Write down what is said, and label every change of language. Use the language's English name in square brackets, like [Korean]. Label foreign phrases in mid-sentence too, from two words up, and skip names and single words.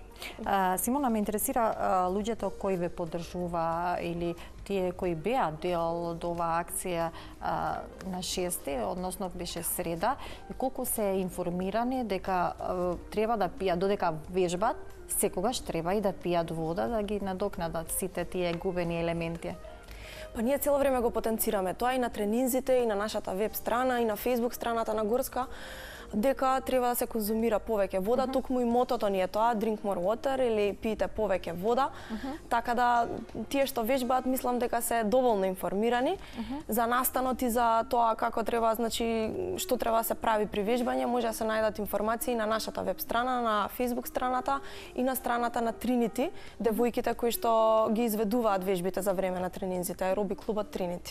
[Macedonian] Симона, ме интересира луѓето кои ве поддржува или тие кои беа дел од оваа акција на 6, односно беше среда, и колку се информирани дека треба да пијат, додека вежбат, секогаш треба и да пијат вода, да ги надокнадат сите тие губени елементи. Па ние цело време го потенцираме тоа и на тренинзите, и на нашата веб страна, и на Facebook страната на Горска, дека треба да се конзумира повеќе вода, токму и мотото ни е тоа, [English] drink more water [Macedonian] или пиете повеќе вода, така да тие што вежбаат мислам дека се доволно информирани за настанот и за тоа како треба, значи што треба да се прави при вежбање, може да се најдат информации на нашата веб страна, на Facebook страната и на страната на Trinity, девојките кои што ги изведуваат вежбите за време на тренинзите, аеробик клубот Trinity.